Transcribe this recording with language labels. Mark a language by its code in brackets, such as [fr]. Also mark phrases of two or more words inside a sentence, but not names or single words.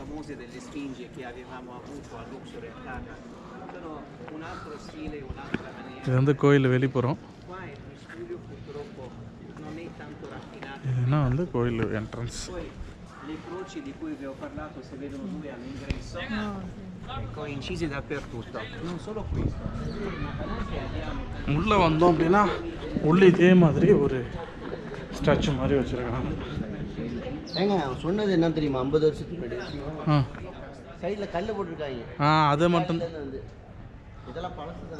[ta] இது வந்து கோயில் வெளிப்புறம். இதுனா வந்து கோயில் என்ட்ரன்ஸ். [it] Le croci di cui vi ho parlato si vedono due all'ingresso, ecco, incisi dappertutto, non solo questo, [ta] உள்ளே வந்தோம் அப்படின்னா உள்ளே இதே மாதிரி ஒரு ஸ்டாச்சு மாதிரி வச்சுருக்காங்க. ஏங்க சொன்னது என்ன தெரியுமா, 50 வருஷத்துக்கு முன்னாடி சைடில் கல் போட்டிருக்காங்க. அதை மட்டும் இதெல்லாம் பழசு தான்.